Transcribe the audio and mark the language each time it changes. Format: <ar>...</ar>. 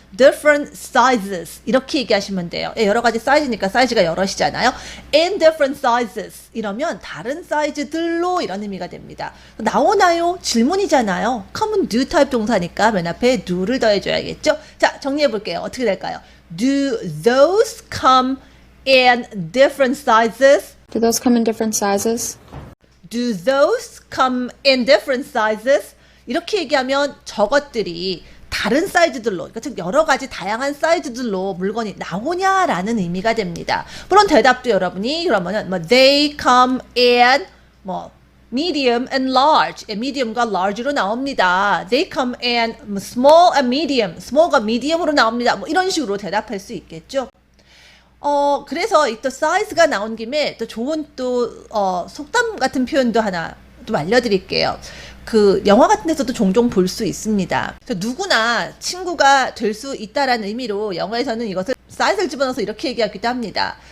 <en>different sizes</en> <ko>이렇게 얘기하시면 돼요. 예, 여러 가지 사이즈니까 사이즈가 여럿이잖아요.</ko> <en>in different sizes</en> <ko>이러면 다른 사이즈들로 이런 의미가 됩니다. 나오나요? 질문이잖아요. common do 타입 동사니까 맨 앞에 do를 더해줘야겠죠. 자, 정리해 볼게요. 어떻게 될까요?</ko> <en>Do those come in different sizes? Do those come in different sizes? Do those come in different sizes?</en> <ko>이렇게 얘기하면 저것들이 다른 사이즈들로, 그러니까 즉 여러 가지 다양한 사이즈들로 물건이 나오냐라는 의미가 됩니다. 물론 대답도 여러분이 그러면은 뭐</ko> <en>they come in</en> <ko>뭐</ko> <en>medium and large,</en> <ko>medium과 large로 나옵니다.</ko> <en>They come in small and medium,</en> <ko>small과 medium으로 나옵니다. 뭐 이런 식으로 대답할 수 있겠죠. 그래서 이 또 사이즈가 나온 김에 또 좋은 속담 같은 표현도 하나 좀 알려드릴게요. 그 영화 같은 데서도 종종 볼 수 있습니다. 누구나 친구가 될 수 있다라는 의미로 영화에서는 이것을 사이즈를 집어넣어서 이렇게 얘기하기도 합니다.</ko>